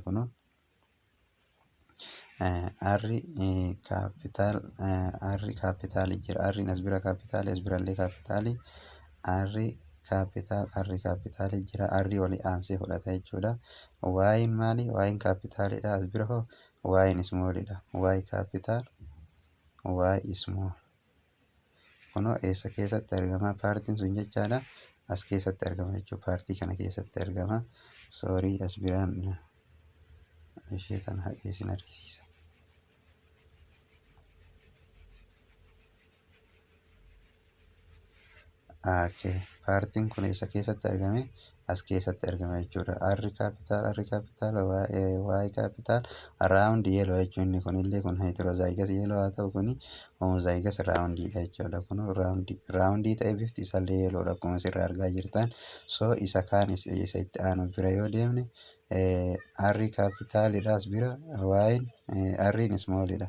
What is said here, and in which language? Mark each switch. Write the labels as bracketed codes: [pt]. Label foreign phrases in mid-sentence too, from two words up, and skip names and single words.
[om] Kun R capital jira. R as bira capital as birallee capital R capital jira. R walii aansee fudhata jechuudha. Y maali? Y capital dha. As bira hoo Y small dha. Y capital Y small. Kunoo eessa keessatti argama paartiin sun jechaadha. As keessatti argama jechuudha. Paartii kana keessatti argama. Soorii as biraan ishee kana haqeessin argisiisa. Paartiin kun eessa keessatti argame? As keessatti argama jechuudha. R capital Y capital [en] round yellow [om] jechuun inni kunillee kun [en] heterozygous yellow [om] haa ta'u kuni [en] homozygous round [om] dha jechuudha. Kun round ta'e bifti isaallee yellow dha akkuma asirraa argaa jirtan. So isa kaan isa itti aanu bira yoo deemne R capital dha as bira Y R small dha.